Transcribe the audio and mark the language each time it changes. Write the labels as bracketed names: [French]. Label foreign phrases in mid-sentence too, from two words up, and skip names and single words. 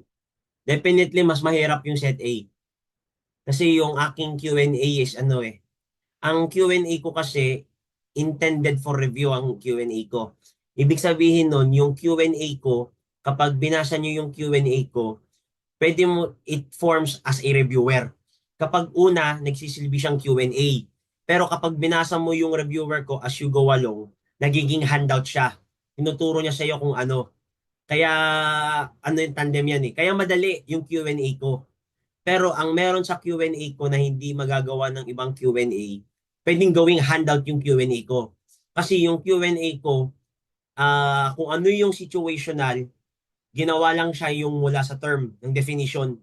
[Filipino] Definitely mas mahirap yung set A. Kasi yung aking Q&A is ano eh. Ang Q&A ko kasi intended for review ang Q&A ko. Ibig sabihin nun, yung Q&A ko, kapag binasa nyo yung Q&A ko, pwede mo, [English] it forms as a reviewer. [Filipino] Kapag una, nagsisilbi siyang Q&A. Pero kapag binasa mo yung reviewer ko [English] as you go along, [Filipino] nagiging handout siya. Tinuturo niya sa iyo kung ano. Kaya, ano yung tandem yan eh. Kaya madali yung Q&A ko. Pero ang meron sa Q&A ko na hindi magagawa ng ibang Q&A, pwedeng gawing handout yung Q&A ko. Kasi yung Q&A ko, kung ano yung situational, ginawa lang siya yung mula sa term, ng definition.